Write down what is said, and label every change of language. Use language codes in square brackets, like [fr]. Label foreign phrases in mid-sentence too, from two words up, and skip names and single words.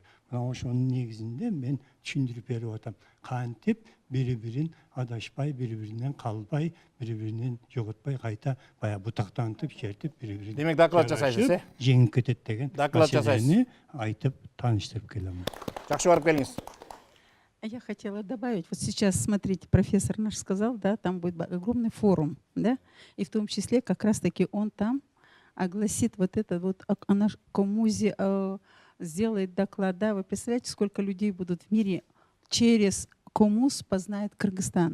[ky] Мына ошонун негизинде мен түшүндүрүп берип атам. Кантип бири-бирин адашпай, бири-биринен калбай, бири-биринен жоготпай кайта баягы бутактантып, чертип, бири-бирин. Демек доклад жасайсыз, жеңип кетет деген доклад жасайсыз. айтып тааныштырып келем. Жакшы барып келиңиз. [ru] Я хотела добавить, вот сейчас, смотрите, профессор наш сказал, да, там будет огромный форум, да, и в том числе как раз-таки он там огласит вот это вот, она комузе сделает доклад, да, вы представляете, сколько людей будут в мире через комуз познает Кыргызстан.